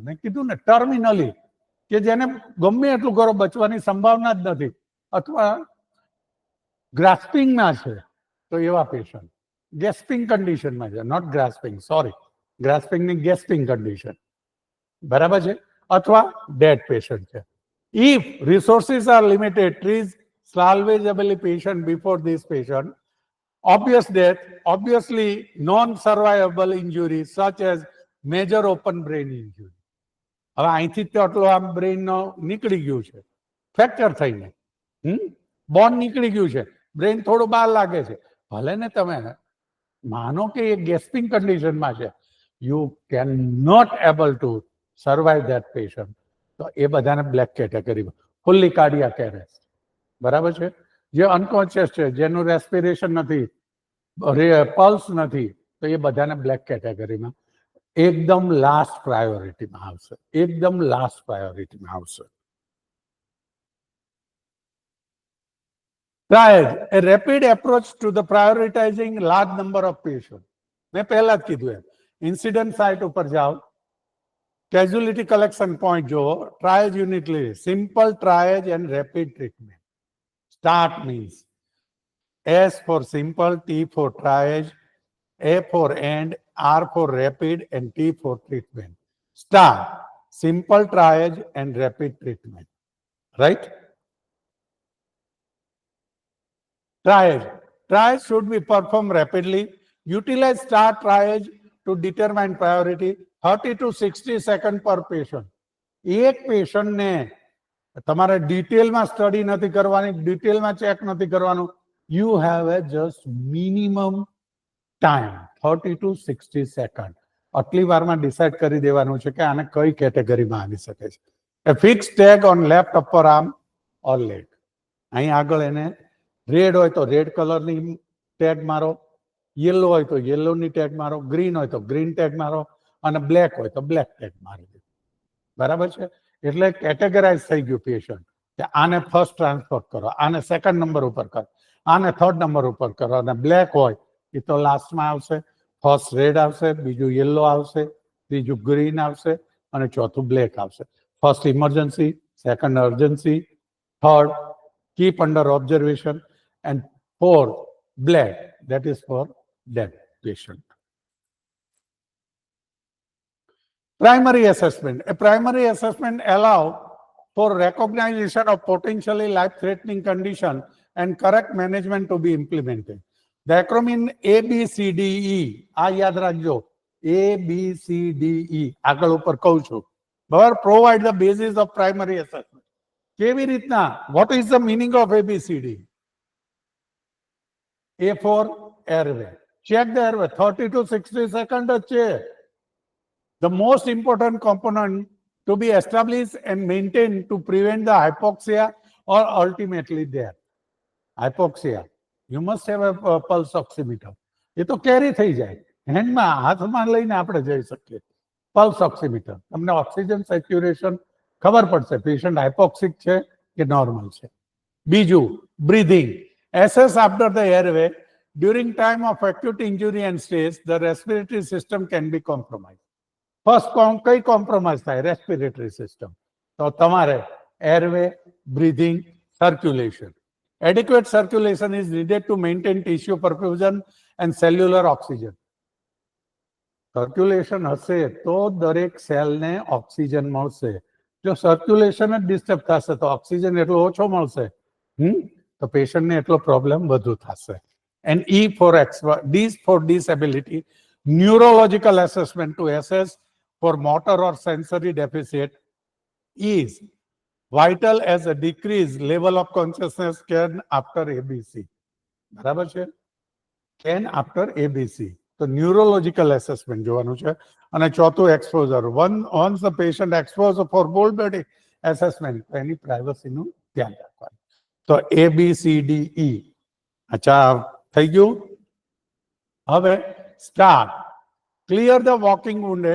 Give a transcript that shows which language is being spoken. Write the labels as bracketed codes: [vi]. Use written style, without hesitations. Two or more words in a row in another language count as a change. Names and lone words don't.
[gu] મેં કીધું ને ટર્મિનલી, કે જેને ગમે એટલું કરો બચવાની સંભાવના જ નથી અથવા ગ્રાસ્પિંગમાં છે, તો એવા [en] patient gasping condition [gu] છે, [en] not grasping, sorry, [gu] ગ્રાસ્પિંગની [en] gasping condition, [gu] બરાબર છે, અથવા [en] dead patient [gu] છે. [en] If resources are limited, treat salvageable patient before this patient. Obvious death, obviously non-survivable injuries such as major open brain injury. [gu] હવે અહીંથી તો આટલો આમ બ્રેઇન નીકળી ગયું છે ફ્રેક્ચર થઈને, બોન નીકળી ગયું છે, બ્રેઇન થોડું બહાર લાગે છે, ભલે ને તમે માનો કે એ ગેસ્પિંગ કન્ડિશનમાં છે, [en] you can not able to survive that patient, [gu] તો એ બધાને [en] black category. fully cardiac arrest, [gu] બરાબર છે, જે અનકોન્શિયસ છે, જેનું રેસ્પિરેશન નથી, પલ્સ નથી, તો એ બધાને [en] black category [gu] એકદમ [en] last priority [gu] આવશે, એકદમ [en] last priority [gu] આવશે. [en] Triage, a rapid approach to the prioritizing large number of patients. [gu] મેં પહેલા જ કીધું એમ, [en] incident site [gu] ઉપર જાઓ, [en] casualty collection point [gu] જોવો, [en] triage unit [gu] લે, [en] simple triage and rapid treatment. Start means S for simple, T for triage, A for end, R for rapid, and T for treatment. Start, simple triage and rapid treatment. Right? Triage. Triage should be performed rapidly. Utilize start triage to determine priority. 30 to 60 seconds per patient. [gu] એક પેશન્ટને તમારે ડિટેલમાં સ્ટડી નથી કરવાની, ડિટેલમાં ચેક નથી કરવાનું. [en] You have a just minimum time 30 to 60 સેકન્ડ. [gu] આટલી વારમાં ડિસાઇડ કરી દેવાનું છે કે આને કઈ કેટેગરીમાં આવી શકે છે. [en] A fixed tag on left upper arm or leg. [gu] અહીં આગળ એને રેડ હોય તો [en] red color [gu] ટેગ મારો, યલો હોય તો યલોની ટેગ મારો, ગ્રીન હોય તો [en] green tag [gu] મારો અને બ્લેક હોય તો [en] black tag [gu] મારી દો. બરાબર છે? એટલે કેટેગરાઇઝ થઈ ગયું પેશન્ટ કે આને [en] first transfer [gu] કરો, આને [en] second number [gu] ઉપર કરો, આને [en] third number [gu] ઉપર કરો. અને બ્લેક હોય એ તો લાસ્ટમાં આવશે. ફર્સ્ટ રેડ આવશે, બીજું યલો આવશે, ત્રીજું ગ્રીન આવશે અને ચોથું બ્લેક આવશે. [en] first emergency, second urgency, third keep under observation, and fourth black, that is for dead patient. Primary assessment. A primary assessment allows for recognition of potentially life-threatening condition and correct management to be implemented. The acronym ABCDE, [gu] આ યાદ રાખજો, ABCDE આગળ ઉપર કહું છું. બરાબર? [en] Provide the basis of primary assessment. [gu] કેવી રીતના? [en] What is the meaning of ABCD? A for airway. Check the airway. 30 to 60 seconds છે. The most important component to be established and maintained to prevent the hypoxia or ultimately death. Hypoxia. You must have a pulse oximeter. [gu] એ તો કેરી થઈ જાય. હેન્ડમાં હાથમાં લઈને આપણે જઈ શકીએ. [en] pulse oximeter. [gu] તમને [en] oxygen saturation [gu] ખબર પડશે પેશન્ટ હાઇપોક્સિક છે કે નોર્મલ છે. બીજું, બ્રીધિંગ. [en] Assess after the airway. During time of acute injury and stress, the respiratory system can be compromised. First, કઈ compromise થાય? Respiratory system. [gu] તો તમારે [en] airway, breathing, circulation. Adequate circulation is needed to maintain tissue perfusion and cellular oxygen. [gu] Circulation હશે તો દરેક સેલને ઓક્સિજન મળશે. જો સર્ક્યુલેશન જ ડિસ્ટર્બ થશે તો ઓક્સિજન એટલો ઓછો મળશે તો પેશન્ટને એટલો પ્રોબ્લેમ વધુ થશે. [en] And E for D for disability, neurological assessment to assess for motor or sensory deficit is vital as a decreased level of consciousness can after ABC. [gu] બરાબર છે? [en] Can after ABC. [gu] તો [en] neurological assessment [gu] જોવાનું છે. અને ચોથું એક્સપોઝર. [en] once the patient exposure for full body assessment, [gu] એની પ્રાઇવસીનું ધ્યાન રાખવાનું. તો ABCDE. અચ્છા, થઈ ગયું? હવે સ્ટાર્ટ. [en] clear the walking wounded.